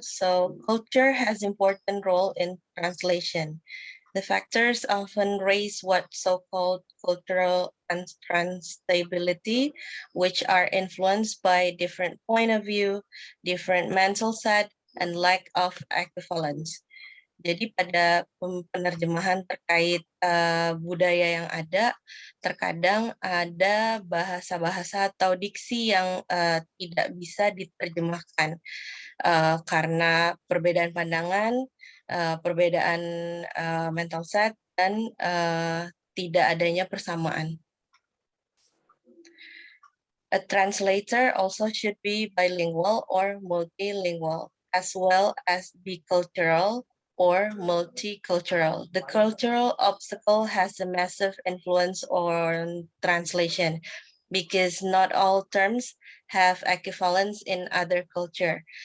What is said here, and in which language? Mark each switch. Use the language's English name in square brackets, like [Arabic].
[English] So culture has important role in translation. The factors often raise what so-called cultural unstability, which are influenced by different point of view, different mental set, and lack of equivalence. [Indonesian] Jadi pada penerjemahan terkait budaya yang ada, terkadang ada bahasa-bahasa atau diksi yang tidak bisa diterjemahkan karena perbedaan pandangan, perbedaan mental set, dan tidak adanya persamaan. [English] A translator also should be bilingual or multilingual, as well as bicultural or multicultural. The cultural obstacle has a massive influence on translation because not all terms have equivalence in other culture.